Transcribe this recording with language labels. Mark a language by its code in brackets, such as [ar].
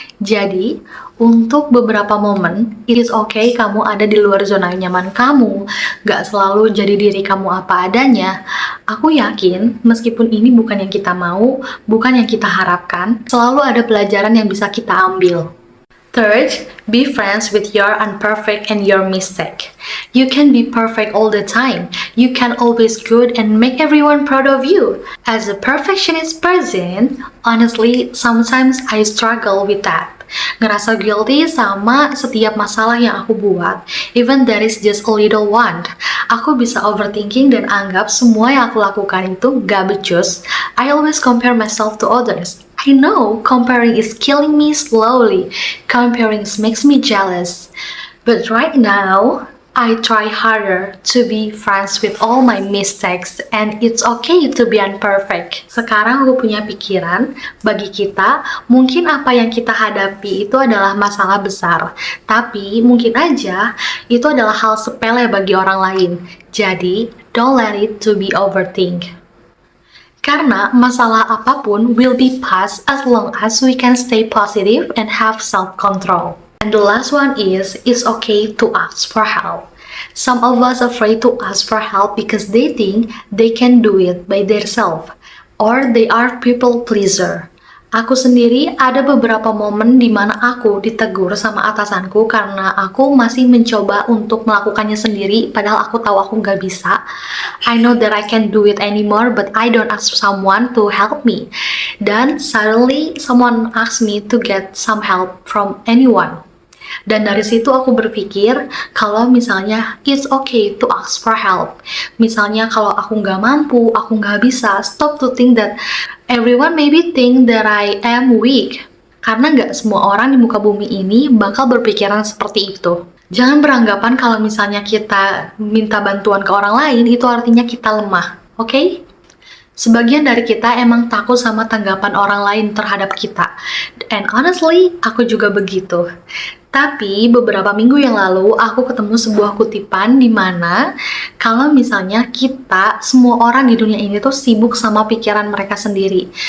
[id] Jadi, untuk beberapa momen, [en] it is okay [id] kamu ada di luar zona nyaman kamu. Nggak selalu jadi diri kamu apa adanya. Aku yakin, meskipun ini bukan yang kita mau, bukan yang kita harapkan, selalu ada pelajaran yang bisa kita ambil. [en] Third, be friends with your imperfect and your mistake. You can be perfect all the time. You can always good and make everyone proud of you. As a perfectionist person, honestly, sometimes I struggle with that. [id] Ngerasa guilty sama setiap masalah yang aku buat, [en] even there is just a little one. [id] Aku bisa overthinking dan anggap semua yang aku lakukan itu gak becus. [en] I always compare myself to others. I know comparing is killing me slowly. Comparing makes me jealous. But right now, I try harder to be friends with all my mistakes and it's okay to be imperfect. [id] Sekarang aku punya pikiran, bagi kita, mungkin apa yang kita hadapi itu adalah masalah besar. Tapi mungkin aja itu adalah hal sepele bagi orang lain. [en] Jadi, don't let it to be overthink. [id] Karena masalah apapun [en] will be past as long as we can stay positive and have self-control. And the last one is, it's okay to ask for help. Some of us afraid to ask for help because they think they can do it by themselves, or they are people pleaser. [id] Aku sendiri ada beberapa momen di mana aku ditegur sama atasanku karena aku masih mencoba untuk melakukannya sendiri, padahal aku tahu aku nggak bisa. [en] I know that I can't do it anymore, but I don't ask someone to help me. Dan suddenly someone asked me to get some help from anyone. [id] Dan dari situ aku berpikir kalau misalnya [en] it's okay to ask for help. [id] Misalnya kalau aku nggak mampu, aku nggak bisa, [en] stop to think that everyone maybe think that I am weak. [id] Karena nggak semua orang di muka bumi ini bakal berpikiran seperti itu. Jangan beranggapan kalau misalnya kita minta bantuan ke orang lain itu artinya kita lemah, oke? Sebagian dari kita emang takut sama tanggapan orang lain terhadap kita. [en] And honestly, [id] aku juga begitu. Tapi beberapa minggu yang lalu aku ketemu sebuah kutipan di mana kalau misalnya kita, semua orang di dunia ini tuh sibuk sama pikiran mereka sendiri.